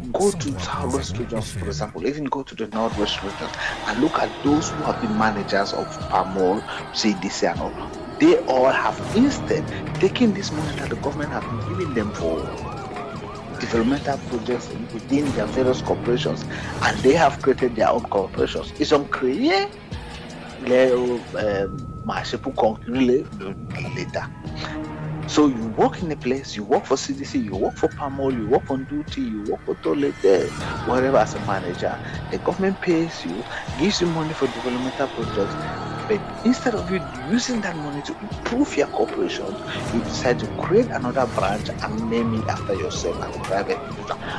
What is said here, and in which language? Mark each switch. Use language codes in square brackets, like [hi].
[en] Go to southwest regions, for example, even go to the northwest regions and look at those who have been managers of Pamol, CDC and all. They all have instead taken this money that the government has been giving them for developmental projects within their various corporations, and they have created their own corporations. [fr] Ils ont créé les marchés pour concurrencer l'État. [en] So you work in a place, you work for CDC, you work for Pamol, you work on duty, you work for Toilet, whatever as a manager. The government pays you, gives you money for developmental projects, but instead of you using that money to improve your corporation, you decide to create another branch and name it after yourself as a private institution.